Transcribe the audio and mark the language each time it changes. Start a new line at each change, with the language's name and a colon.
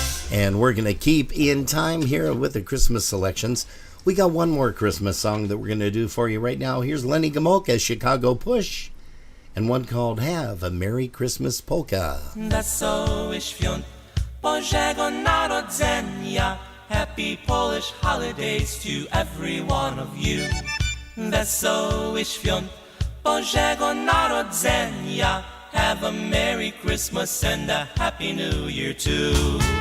English: And we're going to keep in time here with the Christmas selections. We got one more Christmas song that we're going to do for you right now. Here's Lenny Gomulka's Chicago Push, and one called Have a Merry Christmas Polka.
Polish: Wesołych świąt Bożego Narodzenia.
English: Happy Polish holidays to every one of you.
Polish: Wesołych świąt Bożego Narodzenia.
English: Have a Merry Christmas and a Happy New Year too.